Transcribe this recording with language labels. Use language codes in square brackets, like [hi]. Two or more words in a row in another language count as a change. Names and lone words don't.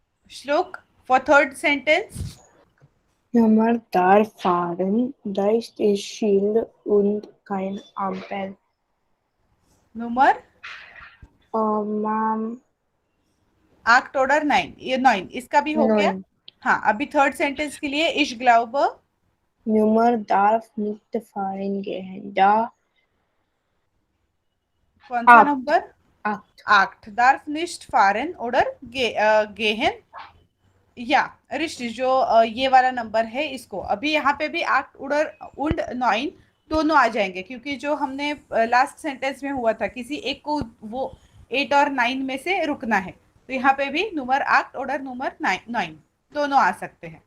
[en] श्लोक for third sentence. [de] Nummer darf fahren, da ist das Schild und kein Ampel. [hi] नंबर [en] Ma'am, [de] acht oder 9, [hi] ये 9 इसका भी हो गया. 9. हाँ, अभी [en] third sentence [hi] के लिए [de] ich glaube. Nummer darf nicht fahren gehen, da [hi] कौन सा 8. नंबर? 8. [de] acht darf nicht fahren oder gehen [hi] या रिश्त जो ये वाला नंबर है इसको अभी यहाँ पे भी [de] acht oder und 9 [hi] दोनों आ जाएंगे क्योंकि जो हमने [en] last sentence [hi] में हुआ था किसी एक को वो 8 और 9 में से रुकना है, तो यहाँ पे भी [de] Nummer acht oder Nummer 9 [hi] दोनों आ सकते हैं.